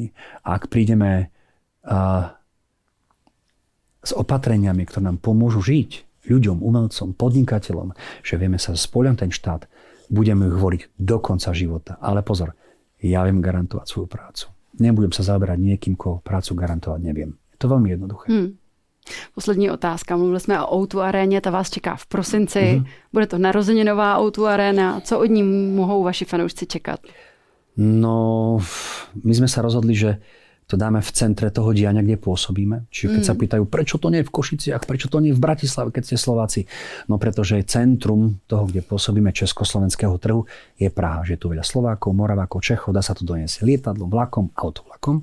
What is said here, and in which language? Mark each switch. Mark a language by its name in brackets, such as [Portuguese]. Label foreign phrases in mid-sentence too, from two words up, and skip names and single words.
[Slovak] A ak prídeme s opatreniami, ktoré nám pomôžu žiť, ľuďom, umelcom, podnikateľom, že vieme sa spoľahnúť ten štát, budeme ich voliť do konca života. Ale pozor, ja viem garantovať svoju prácu. Nebudem sa zaoberať niekým, koho prácu garantovať neviem. Je to veľmi jednoduché. [Czech] Poslední otázka. Mluvili jsme o O2 aréně, ta vás čeká v prosinci. Bude to narozeninová O2 aréna. Co od ní mohou vaši fanoušci čekat? [Slovak] No, my sme sa rozhodli, že to dáme v centre toho diania, kde pôsobíme. Čiže keď sa pýtajú, prečo to nie je v Košiciach, prečo to nie je v Bratislave, keď ste Slováci. No pretože centrum toho, kde pôsobíme československého trhu, je Praha. Že je tu veľa Slovákov, Moravákov, Čechov, dá sa to doniesť lietadlom, vlakom, autovlakom.